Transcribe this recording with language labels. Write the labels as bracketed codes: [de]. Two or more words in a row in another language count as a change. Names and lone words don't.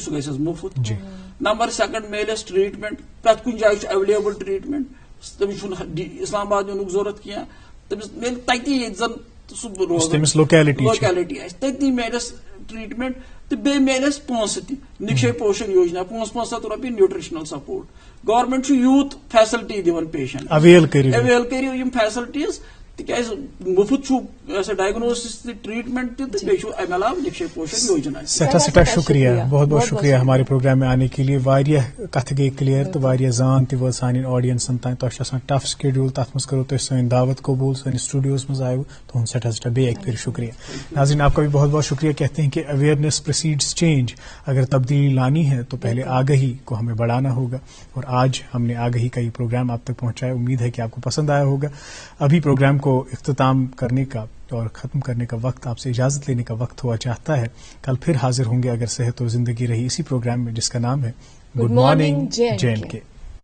[ks] سُہ گژھٮ۪س مُفت نمبر 2 میلٮ۪س ٹریٖٹمنٹ پرٛٮ۪تھ کُنہِ جایہِ چھُ ایویلیبل ٹریٖٹمنٹ تٔمِس چھُنہٕ اسلام آباد یِنُک ضروٗرت کینٛہہ تٔمِس میلہِ تتی ییٚتہِ زن سُہ روزان لوکیلٹی آسہِ تٔتی میلٮ۪س ٹریٖٹمنٹ تہٕ بیٚیہِ میلٮ۪س پونٛسہٕ تہِ نِکشے پوشن یوجنا 500 رۄپیہِ [en] nutritional support [ks] گورمنٹ چھُ یوٗت فیسلٹی دِوان [en] patient avail [ks] کٔرِو یِم فیسلٹیٖز تِکیازِ مُفت چھُ ڈائگنوسس تہِ ٹریٹمنٹ تہِ تہٕ بیٚیہِ چھُ اَمہِ علاوٕ نِکشے پوشن یوجنا سٮ۪ٹھاہ شُکریہ [ur] بہت بہت شُکریہ ہمارے پروگرام میں آنے کے لیے [ks] واریاہ کتھٕ گٔے کلیر تہٕ واریاہ زان تہِ وٲژ سانٮ۪ن آڈینسن تام تۄہہِ چھُ آسان [en] tough schedule [ks] تتھ منٛز کٔرٕو تُہۍ سٲنۍ دعوت قبوٗل سٲنِس اسٹوڈیوس منٛز آیِو تُہُنٛد سٮ۪ٹھاہ بیٚیہِ اکہِ پھِرِ شُکریہ [ur] ناظرین آپ کا بھی بہت بہت شکریہ کہتے ہیں کہ [en] awareness precedes change [ur] اگر تبدیلی لانی ہے تو پہلے آگہی کو ہمیں بڑھانا ہوگا اور آج ہم نے آگہی کا یہ پروگرام آپ تک پہنچایا امید ہے کہ آپ کو پسند آیا ہوگا ابھی پروگرام کو اختتام کرنے کا اور ختم کرنے کا وقت آپ سے اجازت لینے کا وقت ہوا چاہتا ہے کل پھر حاضر ہوں گے اگر صحت اور زندگی رہی اسی پروگرام میں جس کا نام ہے [en] good morning [ur] JNK